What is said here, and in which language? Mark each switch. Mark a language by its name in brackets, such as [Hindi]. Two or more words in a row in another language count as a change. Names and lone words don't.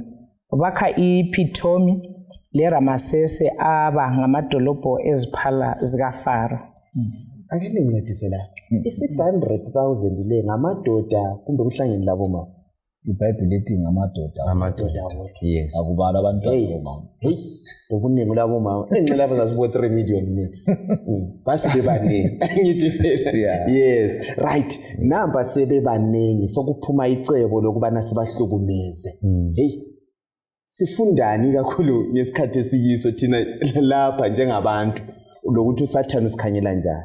[North Ndebele] Bakha iPhitomi leRamasese aba ngamadolobho eziphala zikaFaro. Ake nincedise la. I-600,000 le ngamadoda kumbe kuhlangene labo mama. iBhayibheli lithi ngamadoda Yes. akubalwa abantu abomama. Hey, ngokuningi labo mama. Engilapha ngasibo 3 million mina. Basi bebaningi. Ngithi phela. [English] Yes, right. [North Ndebele] Namba sebebaningi sokuphuma icebo lokubana sibahlukumeze. Hey. Sifundani kakhulu ngesikhathi esiyiso thina lapha njengabantu lokuthi uSathane usikhanyela njani.